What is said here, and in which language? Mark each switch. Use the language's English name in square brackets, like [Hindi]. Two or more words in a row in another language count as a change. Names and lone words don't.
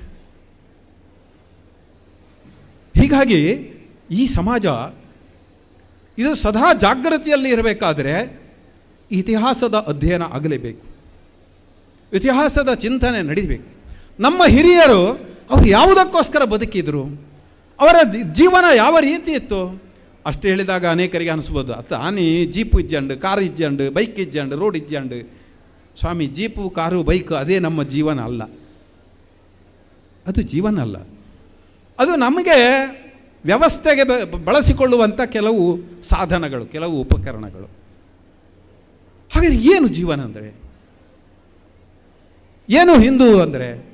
[Kannada] ಹೀಗಾಗಿ ಈ ಸಮಾಜ ಇದು ಸದಾ ಜಾಗೃತಿಯಲ್ಲಿ ಇರಬೇಕಾದರೆ ಇತಿಹಾಸದ ಅಧ್ಯಯನ ಆಗಲೇಬೇಕು, ಇತಿಹಾಸದ ಚಿಂತನೆ ನಡೀಬೇಕು. ನಮ್ಮ ಹಿರಿಯರು ಅವರು ಯಾವುದಕ್ಕೋಸ್ಕರ ಬದುಕಿದ್ರು, ಅವರ ಜೀವನ ಯಾವ ರೀತಿ ಇತ್ತು ಅಷ್ಟು ಹೇಳಿದಾಗ ಅನೇಕರಿಗೆ ಅನಿಸ್ಬೋದು, [Tulu] ಆನಿ ಜೀಪು ಇಜ್ಜಂಡು, ಕಾರು ಇಜ್ಜಂಡು, ಬೈಕ್ ಇಜ್ಜಂಡು, ರೋಡ್ ಇಜ್ಜಂಡು. [Kannada] ಸ್ವಾಮಿ, ಜೀಪು, ಕಾರು, ಬೈಕ್ ಅದೇ ನಮ್ಮ ಜೀವನ ಅಲ್ಲ, ಅದು ಜೀವನ ಅಲ್ಲ. ಅದು ನಮಗೆ ವ್ಯವಸ್ಥೆಗೆ ಬಳಸಿಕೊಳ್ಳುವಂಥ ಕೆಲವು ಸಾಧನಗಳು, ಕೆಲವು ಉಪಕರಣಗಳು. ಹಾಗಾದರೆ ಏನು ಜೀವನ ಅಂದರೆ? ಏನು ಹಿಂದೂ ಅಂದರೆ?